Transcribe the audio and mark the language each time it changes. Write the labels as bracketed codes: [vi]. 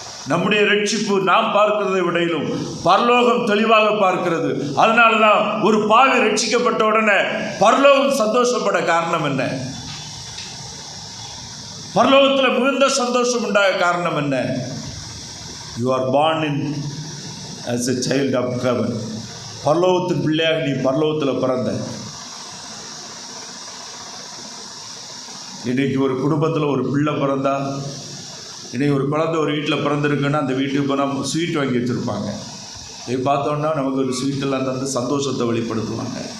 [ta] நம்முடைய ரட்சிப்பு நாம் பார்க்கிறதை விடையிலும் பரலோகம் தெளிவாக பார்க்கிறது. அதனால தான் ஒரு பாவி ரட்சிக்கப்பட்ட உடனே பரலோகம் சந்தோஷப்பட காரணம் என்ன? பரலோகத்தில் மிகுந்த சந்தோஷம் உண்டாக காரணம் என்ன? [en] You are born in as a child of heaven. [ta] பரலோகத்தின் பிள்ளையாக நீ பரலோகத்தில் பிறந்த. இன்றைக்கு ஒரு குடும்பத்தில் ஒரு பிள்ளை பிறந்தா, இன்றைக்கி ஒரு குழந்தை ஒரு வீட்டில் பிறந்திருக்குன்னா அந்த வீட்டுக்கு போனால் ஸ்வீட் வாங்கி வச்சுருப்பாங்க. இதை பார்த்தோன்னா நமக்கு ஒரு ஸ்வீட்டெல்லாம் தந்து சந்தோஷத்தை வெளிப்படுத்துவாங்க.